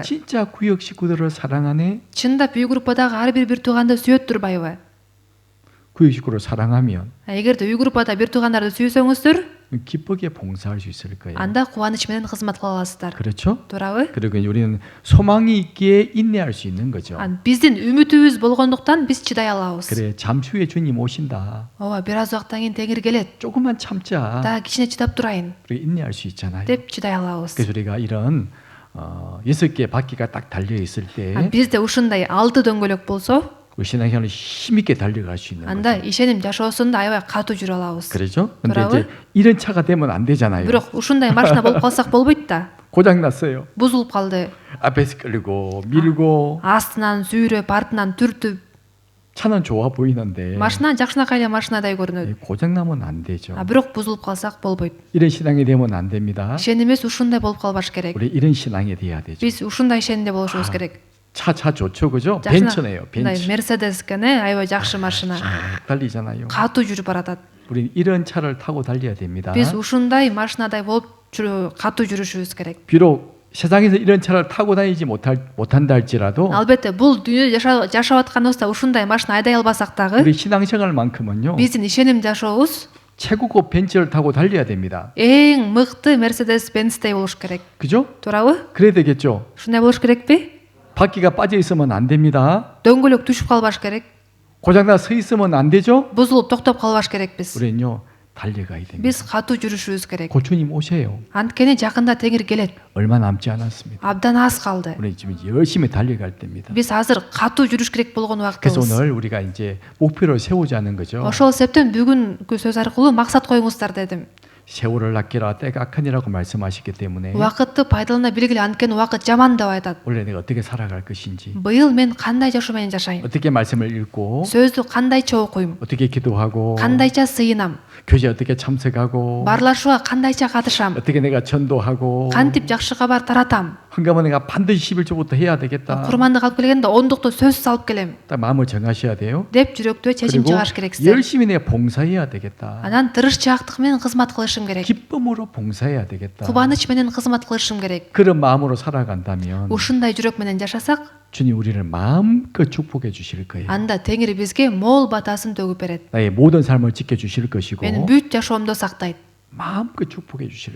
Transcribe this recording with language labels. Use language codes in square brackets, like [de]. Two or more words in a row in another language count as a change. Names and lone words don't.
[ko] 진짜 구역 식구들을 사랑하네. [ky] Чындап үй группадагы ар бир тууганды сүйөт турбайбы? [ko] 구역 식구를 사랑하면 [ky] Эгерде үй группада бир туугандарды сүйсөңүздөр, [ko] 기쁘게 봉사할 수 있을 거예요. [ky] анда кубаныч менен кызмат кыла аласыздар. [ko] 그렇죠? [ky] Туурабы? [ko] 그리고 우리는 소망이 있기에 인내할 수 있는 거죠. [ky] Биздин үмүтүбүз болгондуктан биз чыдай алабыз. [ko] 그래, 잠시 후에 주님 오신다. [ky] Ооба, бир аз убакыттан кийин Теңир келет. [ko] 조금만 참자. [ky] Да кичине чыдап турайын [ko] 우리 인내할 수 있잖아요. [ky] деп чыдай алабыз. [ko] 그래서 우리가 이런 6개 바퀴가 딱 달려 있을 때 [ky] Бизде ушундай 6 дөңгөлөк болсо, [ko] 우리 신앙생활을 힘있게 달려갈 수 있는 [ky] анда [ko] 거죠. [ky] ишеним жашоосунда аябай катуу жүрө алабыз. [ko] 그렇죠? 근데 그러고? 이제 이런 차가 되면 안 되잖아요. [ky] Бирок ушундай машина болуп калсак болбойт да. [ko] 고장 났어요. [ky] Бузулуп калды. [ko] 앞에서 끌고 밀고 [ky] Астынан сүйрөп, артынан түртүп. [ko] 차는 좋아 보이는데 [ky] Машина жакшынакай эле машинадай көрүнөт. [ko] 고장 나면 안 되죠. [ky] Бирок бузулуп калсак болбойт. [ko] 이런 신앙이 되면 안 됩니다. [ky] Ишенимибиз ушундай болуп калбаш керек. [ko] 우리 이런 신앙이 돼야 되죠. [ky] Биз ушундай ишенимде болушубуз керек. [ko] 차 좋죠, 그죠? 벤츠네요, 벤츠. [ky] Мерседес экен, аябай жакшы машина. [ko] 쫙 달리잖아요. [ky] Катуу жүрүп баратат. [ko] 우리 이런 차를 타고 달려야 됩니다. [ky] Биз ушундай машинадай болуп катуу жүрүшүбүз керек. [ko] 비록 세상에서 이런 차를 타고 다니지 못한다 할지라도 [ky] Албетте, бул дүйнөдө жашап атканыбызда ушундай машина айдай албасак дагы, [ko] 우리 신앙생활만큼은요 [ky] биздин ишеним жашообуз [ko] 최고급 벤츠를 타고 달려야 됩니다. [ky] эң мыкты Мерседес Бенцдей болуш керек. [ko] 그죠? [ky] Туурабы? [ko] 그래야 되겠죠. [ky] Ушундай болуш керекпи? [ko] 바퀴가 빠져 있으면 안 됩니다. [ky] дөңгөлөк түшүп калбаш керек. [ko] 고장나 서 있으면 안 되죠. [ky] Бузулуп токтоп калбаш керекпиз. [ko] 우리는요 달려가야 됩니다. [ky] Биз катуу жүрүшүбүз керек. [ko] 고추님 오세요. [ky] Анткени жакында Теңир келет. [ko] 얼마 남지 않았습니다. [ky] Абдан аз калды. [ko] 우리 지금 열심히 달려갈 때입니다. [ky] Биз азыр катуу жүрүш керек болгон [ko] 그래서 [ky] убактыбыз. [ko] 오늘 우리가 이제 목표를 세우자는 거죠. [ky] Ошол себептен бүгүнкү сөз аркылуу максат коюңуздар дедим. [ko] 세월을 아끼라 때가 악하니라고 말씀하시기 때문에 [ky] Убакытты пайдалана билгиле, анткени убакыт жаман деп айтат. [ko] 원래 내가 어떻게 살아갈 것인지, [ky] Быйыл мен кандай жашоо менен жашайм? [ko] 어떻게 말씀을 읽고, [ky] Сөздү кандайча окуйм? [ko] 어떻게 기도하고, [ky] Кандайча сыйынам? [ko] 교제 어떻게 참석하고, [ky] Барлашууга кандайча катышам? [ko] 어떻게 내가 전도하고, [ky] Кантип жакшы кабар таратам? [ko] 헌금은 내가 반드시 11조부터 해야 되겠다. [ky] Курмандык алып келгенде ондукту сөзсүз алып келем [ko] 딱 마음을 정하셔야 돼요. [ky] деп жүрөктө чечим [ko] 그리고 [ky] чыгарыш керексиз. [ko] 열심히 내가 봉사해야 되겠다. [ky] Анан тырышчаактык менен кызмат кылышым керек. [ko] 기쁨으로 봉사해야 되겠다. [ky] Кубаныч менен кызмат кылышым керек. [ko] 그런 마음으로 살아간다면 [ky] Ушундай жүрөк менен жашасак, [ko] 주님 우리를 마음껏 축복해 주실 거예요. [ky] анда Теңир бизге мол батасын төгүп берет. [ko] 나의 모든 삶을 지켜 주실 것이고 [ky] Менин бүт жашоомду сактайт. [ko] 마음껏 축복해 주실